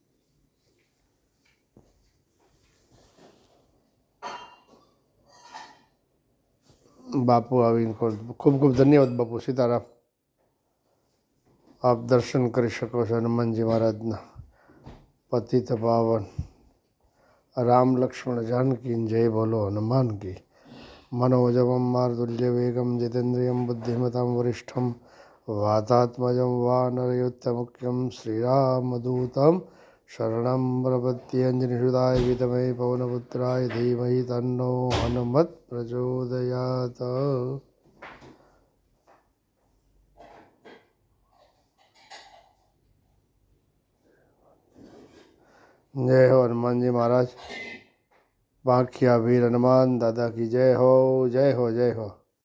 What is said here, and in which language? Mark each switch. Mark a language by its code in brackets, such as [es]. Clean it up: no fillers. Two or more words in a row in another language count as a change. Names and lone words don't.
[gu] બાપુ આવીને ખૂબ ખૂબ ધન્યવાદ બાપુ, સીતારામ। આપ દર્શન કરી શકો છો હનુમાનજી મહારાજના। પતિત પાવન રામ લક્ષ્મણ જાનકી જય બોલો હનુમાન કી। [sa] मनोजवं मारुतुल्य वेगं जितेन्द्रियं बुद्धिमतां वरिष्ठं वातात्मजं वानरयुक्तमुख्यं श्रीरामदूतं शरणं प्रपद्ये। अंजनीसुताय विद्महे पवनपुत्राय धीमहि तन्नो हनुमत् प्रचोदयात्। [hi] जय हो हनुमान जी महाराज। भांखिया वीर हनुमान दादा की जय हो, जय हो, जय हो।